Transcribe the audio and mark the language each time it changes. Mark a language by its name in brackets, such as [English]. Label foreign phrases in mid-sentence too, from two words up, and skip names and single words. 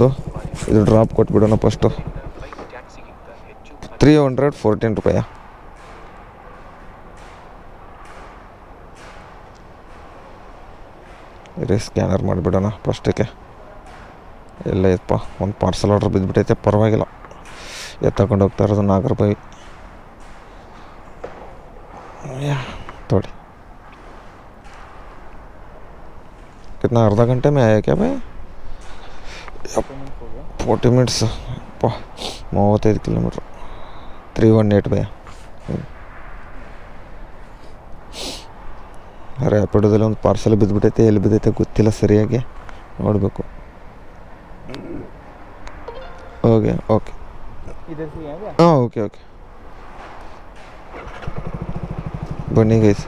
[Kannada] ಇದನ್ನು ಇದು ಡ್ರಾಪ್ ಕೊಟ್ಬಿಡೋಣ ಫಸ್ಟು. 314 ರೂಪಾಯಿ. ಇರಿ ಸ್ಕ್ಯಾನರ್ ಮಾಡಿಬಿಡೋಣ ಫಸ್ಟಿಗೆ. ಎಲ್ಲ ಇತ್ತಪ್ಪ, ಒಂದು ಪಾರ್ಸಲ್ ಆರ್ಡ್ರ್ ಬಿದ್ದುಬಿಟ್ಟೈತೆ, ಪರವಾಗಿಲ್ಲ. ತಗೊಂಡು ಹೋಗ್ತಾ ಇರೋದು 4 ರೂಪಾಯಿ. [Hindi] थोड़ी कितना आधा घंटे में आया क्या भाई? 40 मिनट्स. 35 किलोमीटर. 318 भैया. [Kannada] ರ್ಯಾಪಿಡೋದಲ್ಲಿ ಒಂದು ಪಾರ್ಸಲ್ ಬಿದ್ದುಬಿಟ್ಟೈತೆ, ಎಲ್ಲಿ ಬಿದ್ದೈತೆ ಗೊತ್ತಿಲ್ಲ ಸರಿಯಾಗಿ, ನೋಡಬೇಕು. ಓಕೆ ಓಕೆ ಹಾಂ ಓಕೆ ಓಕೆ ಬನ್ನಿ ಗೈಸ್.